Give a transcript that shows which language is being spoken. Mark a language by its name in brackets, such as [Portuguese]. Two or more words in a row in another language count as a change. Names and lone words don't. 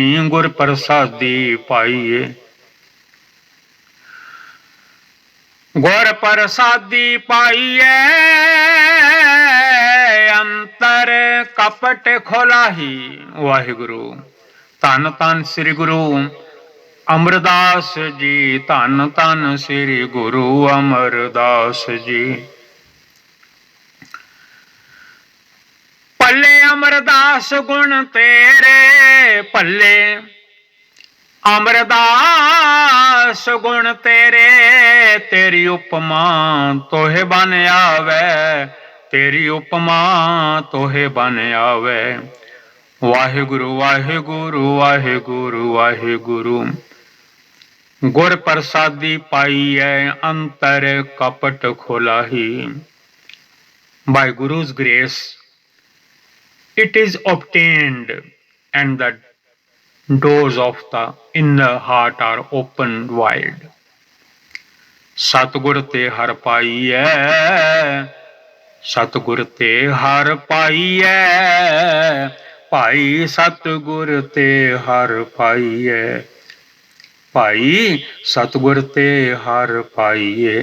[Punjabi] ਗੁਰ ਪ੍ਰਸਾਦੀ ਪਾਇਏ, ਗੁਰ ਪ੍ਰਸਾਦੀ ਪਾਇਏ। ਅੰਤਰ ਕਪਟ ਖੋਲਾਹੀ। ਵਾਹਿਗੁਰੂ ਧੰਨ ਧੰਨ ਸ੍ਰੀ ਗੁਰੂ ਅਮਰਦਾਸ ਜੀ, ਧੰਨ ਧੰਨ ਸ੍ਰੀ ਗੁਰੂ ਅਮਰਦਾਸ ਜੀ। ਪੱਲੇ ਅਮਰਦਾਸ ਗੁਣ ਤੇਰੇ, ਪੱਲੇ ਅਮਰਦਾਸ ਗੁਣ ਤੇਰੇ। ਤੇਰੀ ਉਪਮਾ ਤੋਹੇ ਬਨ ਆਵੇ, ਤੇਰੀ ਉਪਮਾ ਤੋਹੇ ਬਨ ਆਵੇ। ਵਾਹਿਗੁਰੂ ਵਾਹਿਗੁਰੂ ਵਾਹਿਗੁਰੂ ਵਾਹਿਗੁਰੂ। ਗੁਰ ਪ੍ਰਸਾਦੀ ਪਾਈ ਹੈ, ਅੰਤਰ ਕਪਟ ਖੋਲਾਹੀ। [English] By Guru's grace it is obtained and the doors of the inner heart are opened wide. [Punjabi] ਸਤਗੁਰ ਤੇ ਹਰ ਪਾਈ ਹੈ, ਸਤਗੁਰ ਤੇ ਹਰ ਪਾਈ ਹੈ। ਭਾਈ ਸਤਗੁਰ ਤੇ ਹਰ ਪਾਈ ਹੈ, ਭਾਈ ਸਤਗੁਰ ਤੇ ਹਰ ਪਾਈ ਹੈ।